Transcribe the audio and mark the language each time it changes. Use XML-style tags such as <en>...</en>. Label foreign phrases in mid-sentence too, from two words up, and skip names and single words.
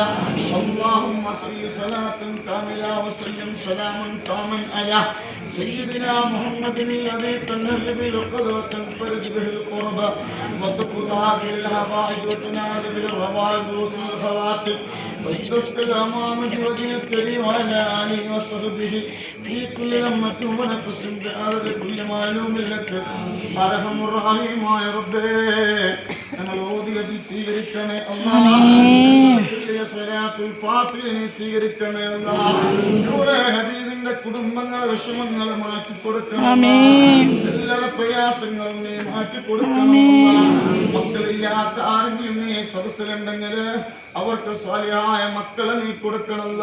<ar>اللهم صل صلاة كاملة وسلم سلاما تاما على سيدنا محمد الذي تنال به العقد وتنفرج به القربى وتقضى به الحوائج وتنال به الروائج وحسن الخواتم واستسقى الأمام بوجه الكريم وعلى آله وصحبه في كل لمة ونفس بعدد كل معلوم لك. أرحم الراحمين يا ربي</ar> <ml>ഞങ്ങൾ ഓതിയത് സ്വീകരിക്കണേ അല്ലാഹ്. സ്വലാത്തുൽ ഫാത്തിഹ സ്വീകരിക്കണേ അല്ലാഹ്. നൂറെ ഹബീബിന്റെ കുടുംബങ്ങളെ വിഷമങ്ങൾ മാറ്റി കൊടുക്കണം. എല്ലാവരുടെ പ്രയാസങ്ങളും നീ മാറ്റി കൊടുക്കണം. മക്കളില്ലാത്ത ആരെങ്കിലും നീ സദസ്സിലുണ്ടെങ്കിൽ അവർക്ക് സ്വാലിഹായ മക്കളെ നീ കൊടുക്കണമല്ല.</ml>